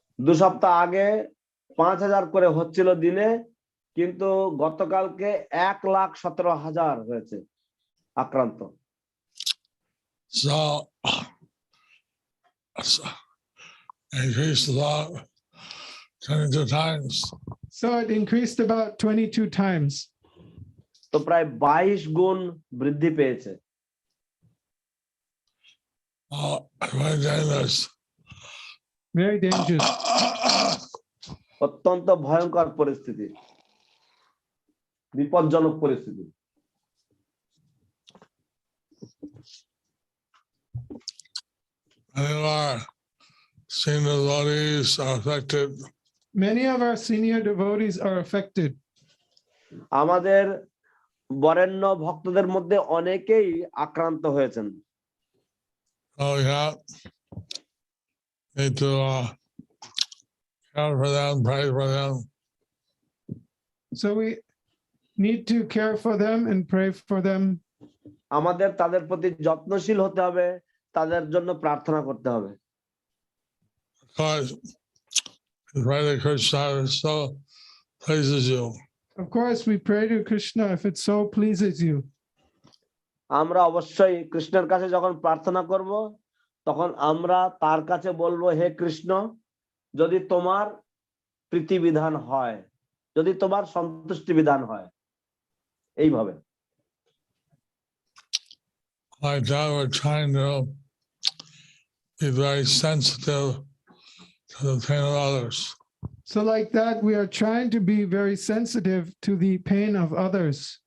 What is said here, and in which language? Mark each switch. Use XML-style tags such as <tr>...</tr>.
<bn>2 সপ্তাহ আগে 5,000 করে হচ্ছিল দিনে, কিন্তু গতকালকে 1,17,000 হয়েছে আক্রান্ত।</bn> <en>So increased about 22 times. So it increased about 22 times.</en> <bn>তো প্রায় 22 গুণ বৃদ্ধি পেয়েছে।</bn> <en>Very dangerous. Very dangerous.</en> <bn>অত্যন্ত ভয়ঙ্কর পরিস্থিতি, বিপজ্জনক পরিস্থিতি।</bn> <en>Many of our senior devotees are affected. Many of our senior devotees are affected.</en> <bn>আমাদের বরেণ্য ভক্তদের মধ্যে অনেকেই আক্রান্ত হয়েছেন।</bn> <en>Oh yeah, need to care for them, pray for them. So we need to care for them and pray for them.</en> <bn>আমাদের তাদের প্রতি যত্নশীল হতে হবে, তাদের জন্য প্রার্থনা করতে হবে।</bn> <en>Because Hare Krishna so pleases you. Of course, we pray to Krishna if it so pleases you.</en> <bn>আমরা অবশ্যই কৃষ্ণের কাছে যখন প্রার্থনা করব, তখন আমরা তার কাছে বলবো, হে কৃষ্ণ, যদি তোমার প্রীতি বিধান হয়, যদি তোমার সন্তুষ্টি বিধান হয়, এইভাবে।</bn> <en>Like that, we're trying to be very sensitive to the pain of others. So like that, we are trying to be very sensitive to the pain of others.</en>